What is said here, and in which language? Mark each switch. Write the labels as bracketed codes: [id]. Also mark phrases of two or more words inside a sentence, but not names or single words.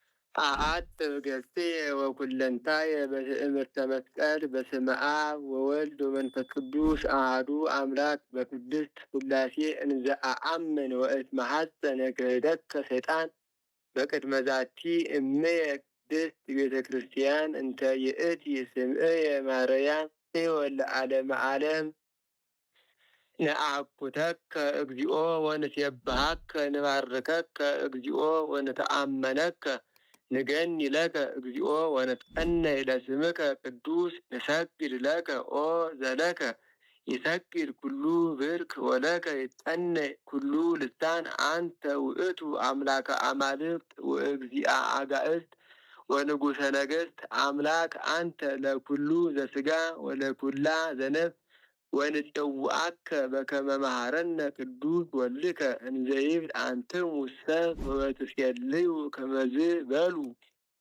[gez] አአጥብ ገጽየ ወኩለንታየ በትእምርተ መስቀል በስመ አብ ወወልድ ወመንፈስ ቅዱስ አሐዱ አምላክ በቅድስት ሥላሴ እንዘ አአምን ወእትመሐፀነ ክህደከ ሰይጣን በቅድመ ዛቲ እምየ ቅድስት ቤተ ክርስቲያን እንተ ይእቲ ስምዕየ ማርያም ወለ ዓለመ ዓለም ነአኩተከ እግዚኦ ወንሴብሐከ ንባርከከ እግዚኦ ወንተአመነከ ንገኒ ለከ እግዚኦ ወነትቀነይ ለስምከ ቅዱስ ንሰግድ ለከ ኦ ዘለከ ይሰግድ ኩሉ ብርክ ወለከ ይትቀነይ ኩሉ ልሳን አንተ ውእቱ አምላከ አማልክት ወእግዚአ አጋእዝት ወንጉሰ ነገሥት አምላክ አንተ ለኩሉ ዘሥጋ ወለኩላ ዘነፍስ ወንጽውዐከ በከመ መሐረነ ቅዱስ ወልድከ እንዘ ይብል አንትሙ ሰብእ ወትሴልዩ ከመዝ በሉ